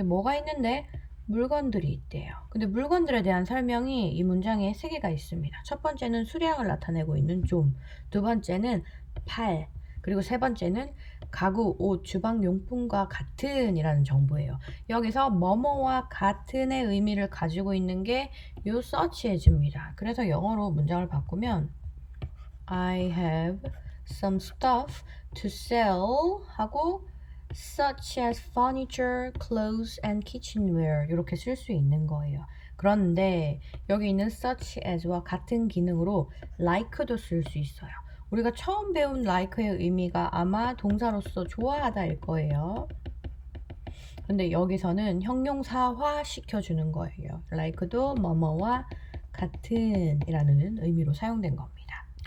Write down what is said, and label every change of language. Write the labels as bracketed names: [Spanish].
[Korean] 근데 뭐가 있는데 물건들이 있대요. 근데 물건들에 대한 설명이 이 문장에 세 개가 있습니다. 첫 번째는 수량을 나타내고 있는 좀, 두 번째는 팔, 그리고 세 번째는 가구, 옷, 주방 용품과 같은 이라는 정보예요. 여기서 뭐뭐와 같은의 의미를 가지고 있는 게 요 such as입니다. 그래서 영어로 문장을 바꾸면 [English] I have some stuff to sell [Korean] 하고 [English] such as furniture, clothes and kitchenware [Korean] 이렇게 쓸 수 있는 거예요. 그런데 여기 있는 such as와 같은 기능으로 like도 쓸 수 있어요. 우리가 처음 배운 like의 의미가 아마 동사로서 좋아하다일 거예요. 근데 여기서는 형용사화 시켜주는 거예요. like도 뭐뭐와 같은 이라는 의미로 사용된 겁니다.